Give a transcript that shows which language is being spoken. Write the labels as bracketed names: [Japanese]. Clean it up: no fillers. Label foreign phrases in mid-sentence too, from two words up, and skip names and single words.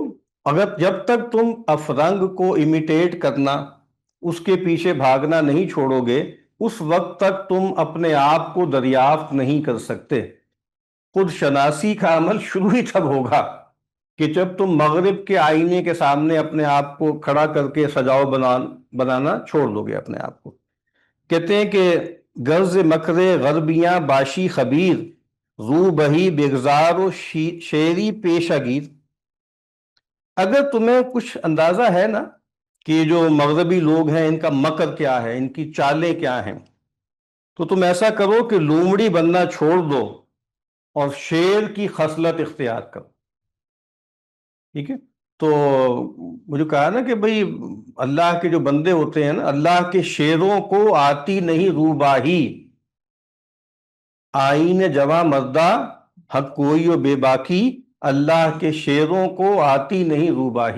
[Urdu] اگر جب تک تم افرنگ کو امیٹیٹ کرنا، اس کے پیچھے بھاگنا نہیں چھوڑو گے، اس وقت تک تم اپنے آپ کو دریافت نہیں کر سکتے. خود شناسی کا عمل شروع ہی تب ہوگا کہ جب تم مغرب کے آئینے کے سامنے اپنے آپ کو کھڑا کر کے سجاؤ بنانا چھوڑ دو گے اپنے آپ کو. کہتے ہیں کہ [Persian] غرض مکر غربیاں باشی خبیر، رو بہی بگزار و شیری پیشگیر. [Urdu] اگر تمہیں کچھ اندازہ ہے نا کہ جو مغربی لوگ ہیں ان کا مکر کیا ہے، ان کی چالیں کیا ہیں، تو تم ایسا کرو کہ لومڑی بننا چھوڑ دو اور شیر کی خصلت اختیار کرو. ٹھیک ہے، تو مجھے کہا نا کہ بھئی اللہ کے جو بندے ہوتے ہیں نا، اللہ کے شیروں کو آتی نہیں روباہی، آئین جواں مردہ حق کوئی و بے باکی، اللہ کے شیروں کو آتی نہیں روباہی.